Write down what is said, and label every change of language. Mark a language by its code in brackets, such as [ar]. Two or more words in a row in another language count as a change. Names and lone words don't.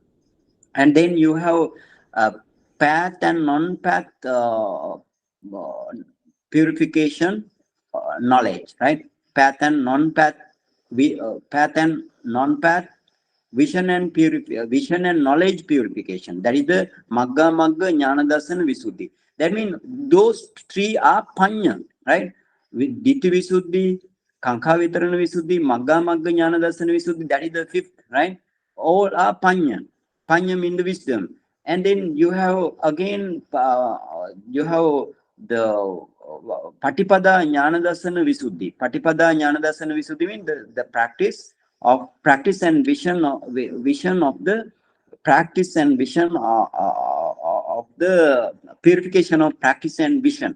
[en] And then you have path and non-path purification knowledge, right? Path and non-path, path and non-path vision and knowledge purification. That is the [pi] Magga Magga Jnana Darsana Visuddhi. [en] That means those three are Panya, right? [pi] With Ditti Visuddhi, Kankha Vitarana Visuddhi, Magga Magga Jnana Darsana Visuddhi, [en] that is the fifth, right? All are Panya. Panya means the wisdom. And then you have again, you have the [pi] Patipada Jnana Darsana Visuddhi. Patipada Jnana Darsana Visuddhi [en] means the practice and vision of the practice and vision of the purification of practice and vision.